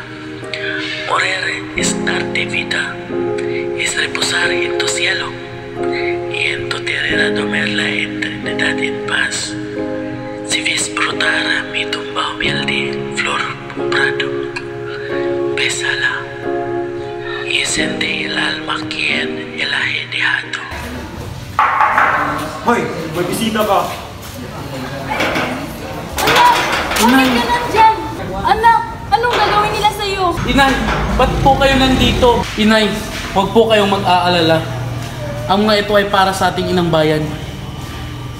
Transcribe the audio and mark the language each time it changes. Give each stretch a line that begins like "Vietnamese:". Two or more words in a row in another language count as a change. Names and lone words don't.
Spanish: Morir es darte vida, es reposar en tu cielo, y en tu tierra dormir la eternidad en paz. Si ves brotar mi tumba humilde, flor prado, bésala y siente el alma quien el ha dejado.
Filipino: Hoy, may bisita ka. Anak! Bakit ka nandyan? Anak! Anong gagawin nila sa'yo? Inay, ba't po kayo nandito? Inay, huwag po kayong mag-aalala. Ang mga ito ay para sa ating inang bayan.